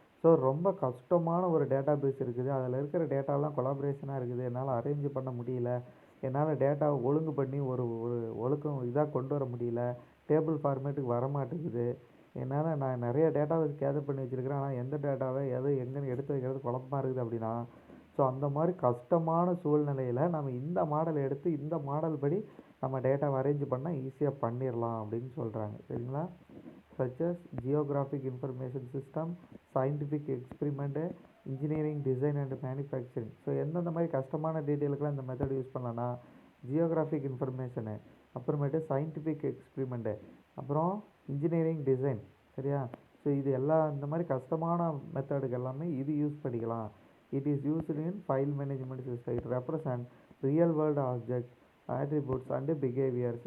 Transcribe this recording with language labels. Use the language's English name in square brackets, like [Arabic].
[Tamil] So ரொம்ப கஷ்டமான ஒரு டேட்டா பேஸ் இருக்குது, அதில் இருக்கிற டேட்டாலாம் கொலாபரேஷனாக இருக்குது, என்னால் அரேஞ்ச் பண்ண முடியல, என்னால் டேட்டாவை ஒழுங்கு பண்ணி ஒரு ஒரு ஒழுக்கம் இதாக கொண்டு வர முடியல, டேபிள் ஃபார்மேட்டுக்கு வரமாட்டேங்குது, நான் நிறைய டேட்டாவை கேதர் பண்ணி வச்சுருக்கிறேன், ஆனால் எந்த டேட்டாவை எது எங்கேன்னு எடுத்து வைக்கிறது குழப்பமாக இருக்குது அப்படின்னா ஸோ அந்த மாதிரி கஷ்டமான சூழ்நிலையில் நம்ம இந்த மாடல் எடுத்து இந்த மாடல் படி நம்ம டேட்டாவை அரேஞ்ச் பண்ணால் ஈஸியாக பண்ணிடலாம் அப்படின்னு சொல்கிறாங்க. சரிங்களா? [English] such as geographic information system, scientific experiment, engineering design and manufacturing. [Tamil] So எந்தெந்த மாதிரி கஷ்டமான டீட்டெயிலுக்கெலாம் இந்த மெத்தட் யூஸ் பண்ணலான்னா ஜியோகிராஃபிக் இன்ஃபர்மேஷனு, அப்புறமேட்டு சயின்டிஃபிக் எக்ஸ்பிரிமெண்ட்டு, அப்புறம் இன்ஜினியரிங் டிசைன். சரியா? ஸோ இது எல்லாம் இந்த மாதிரி கஷ்டமான மெத்தடுக்கு எல்லாமே இது யூஸ் பண்ணிக்கலாம். [English] It is used in file management system. It represent real world object, attributes and behaviors.